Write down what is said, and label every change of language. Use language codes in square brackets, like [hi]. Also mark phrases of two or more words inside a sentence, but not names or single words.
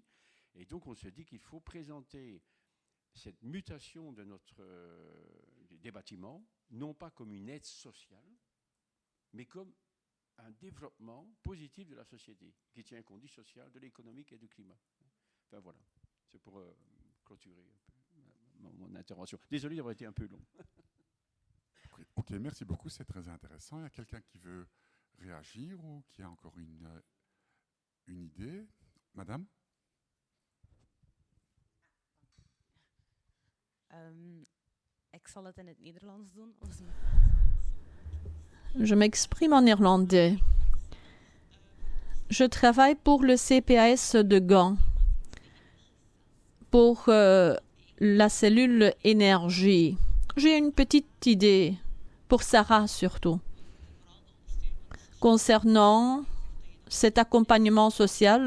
[fr] Et donc, on se dit qu'il faut présenter cette mutation des bâtiments, non pas comme une aide sociale, mais comme un développement positif de la société, qui tient compte du social, de l'économique et du climat. Enfin voilà, c'est pour clôturer un peu mon intervention. Désolé d'avoir été un peu long. Ok, merci beaucoup, c'est très intéressant. Il y a quelqu'un qui veut réagir ou qui a encore une idée? Madame? [nl] Ik zal het in het Nederlands doen. [fr] Je m'exprime en néerlandais. Je travaille pour le CPAS de Gand, pour la cellule énergie. J'ai une petite idée, pour Sarah surtout, concernant cet accompagnement social.